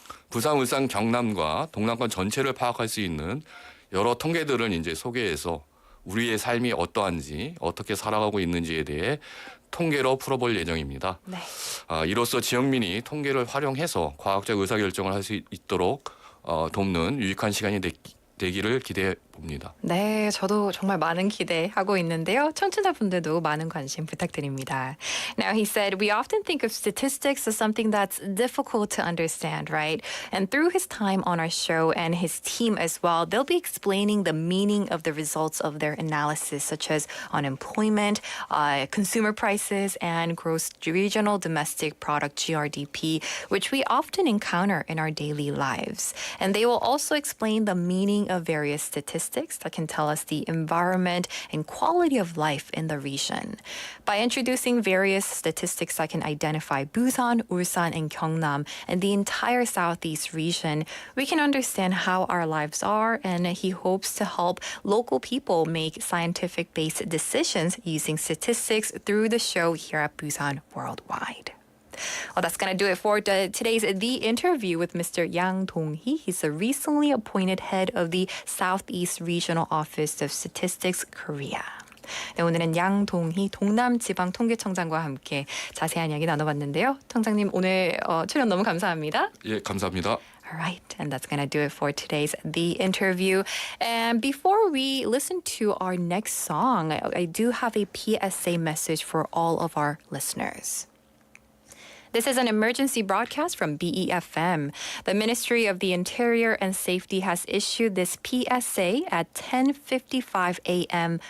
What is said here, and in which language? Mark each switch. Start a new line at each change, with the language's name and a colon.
Korean: 부산, 울산, 경남과 동남권 전체를 파악할 수 있는 여러 통계들을 이제 소개해서 우리의 삶이 어떠한지, 어떻게 살아가고 있는지에 대해 통계로 풀어볼 예정입니다. 네. 이로써 지역민이 통계를 활용해서 과학적 의사결정을 할 수 있도록 돕는 유익한 시간이 되기를 기대해 봅니다. 네, 저도 정말 많은 기대하고 있는데요. 청취자분들도 많은 관심 부탁드립니다.
English: Now, he said, we often think of statistics as something that's difficult to understand, right? And through his time on our show and his team as well, they'll be explaining the meaning of the results of their analysis, such as unemployment, consumer prices, and gross regional domestic product, GRDP, which we often encounter in our daily lives. And they will also explain the meaning of various statistics that can tell us the environment and quality of life in the region. By introducing various statistics that can identify Busan, Ulsan, and Gyeongnam and the entire Southeast region, we can understand how our lives are, and he hopes to help local people make scientific-based decisions using statistics through the show here at Busan Worldwide. Well, that's going to do it for today's The Interview with Mr. Yang Dong-hee. He's the recently appointed head of the Southeast Regional Office of Statistics Korea.
Korean: 네, 오늘은 양동희 동남지방통계청장과 함께 자세한 이야기 나눠봤는데요. 청장님 오늘 출연 너무 감사합니다. 예, 감사합니다.
English: All right, and that's going to do it for today's The Interview. And before we listen to our next song, I do have a PSA message for all of our listeners. This is an emergency broadcast from BEFM. The Ministry of the Interior and Safety has issued this PSA at 10:55 a.m.